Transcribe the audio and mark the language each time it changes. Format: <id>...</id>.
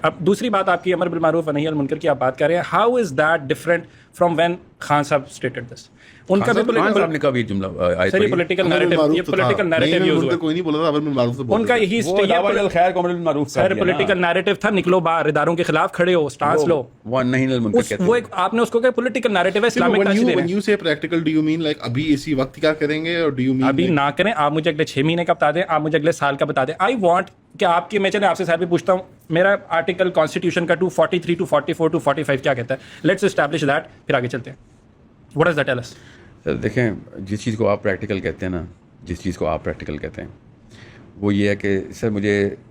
<ur>اب دوسری بات آپ کی امر بالمعروف ونہی عن المنکر کی آپ بات کر رہے ہیں,</ur> <en>How is that different from when Khan صاحب stated this.</en> <ur>ان کا بھی جملہ پولیٹیکل نیریٹو یوز ہوا, کوئی نہیں بولا تھا, امر بالمعروف ان کا یہی سر پولیٹیکل نیریٹو تھا, نکلو باہر, اداروں کے خلاف کھڑے ہو, سٹانس لو. وہ آپ نے اس کو کہ پولیٹیکل نیریٹو ہے, اسلامک ٹچ دے رہے ہیں.</ur> <en>when you say practical do you mean like</en> <ur>ابھی اسی وقت کیا کریں گے, اور</ur> <en>do you mean</en> <ur>ابھی نہ کریں, آپ مجھے اگلے 6 مہینے کا بتا دیں, آپ مجھے اگلے سال کا بتا دیں.</ur> <en>I want</en> <ur>کہ آپ کی, میں چلے آپ سے صاحب بھی پوچھتا ہوں, میرا آرٹیکل کانسٹیٹیوشن کا 243 to 44 to 45 کیا کہتا ہے,</ur> <en>let's establish that,</en> <ur>پھر آگے چلتے ہیں.</ur> <en>What does that tell us?</en> <ur>سر دیکھیں, جس چیز کو آپ پریکٹیکل کہتے ہیں نا, جس چیز کو آپ پریکٹیکل کہتے ہیں وہ یہ ہے کہ سر مجھے</ur>